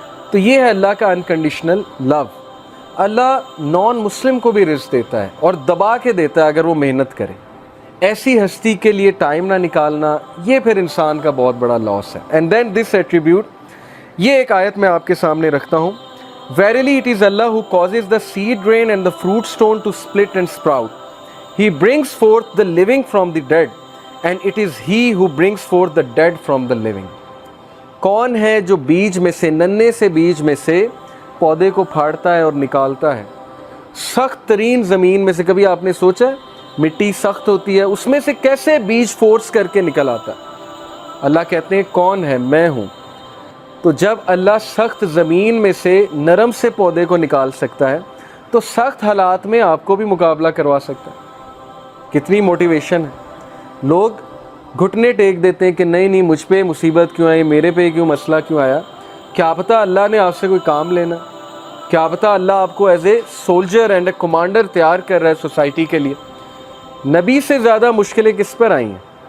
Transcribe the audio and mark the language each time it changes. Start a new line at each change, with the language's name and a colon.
Urdu: تو یہ ہے اللہ کا انکنڈیشنل لو. اللہ نان مسلم کو بھی رزق دیتا ہے اور دبا کے دیتا ہے اگر وہ محنت کرے. ایسی ہستی کے لیے ٹائم نہ نکالنا، یہ پھر انسان کا بہت بڑا لاس ہے.
English: and then this attribute,
Urdu: یہ ایک آیت میں آپ کے سامنے رکھتا ہوں.
English: Verily it is Allah who causes the seed rain and the fruit stone to split and sprout. He brings forth the living from the dead, and it is He who brings forth the dead from the living.
Urdu: کون ہے جو بیج میں سے، ننے سے بیج میں سے پودے کو پھاڑتا ہے اور نکالتا ہے؟ سخت ترین زمین میں سے، کبھی آپ نے سوچا ہے مٹی سخت ہوتی ہے، اس میں سے کیسے بیج فورس کر کے نکل آتا ہے؟ اللہ کہتے ہیں کون ہے؟ میں ہوں۔ تو جب اللہ سخت زمین میں سے نرم سے پودے کو نکال سکتا ہے تو سخت حالات میں آپ کو بھی مقابلہ کروا سکتا ہے۔ کتنی موٹیویشن ہے۔ لوگ گھٹنے ٹیک دیتے ہیں کہ نہیں نہیں مجھ پہ مصیبت کیوں آئی، میرے پہ کیوں مسئلہ کیوں آیا۔ کیا پتہ اللہ نے آپ سے کوئی کام لینا، کیا پتہ اللہ آپ کو
English: as a soldier and a commander
Urdu: تیار کر رہا ہے سوسائٹی کے لیے۔ نبی سے زیادہ مشکلیں کس پر آئی ہیں؟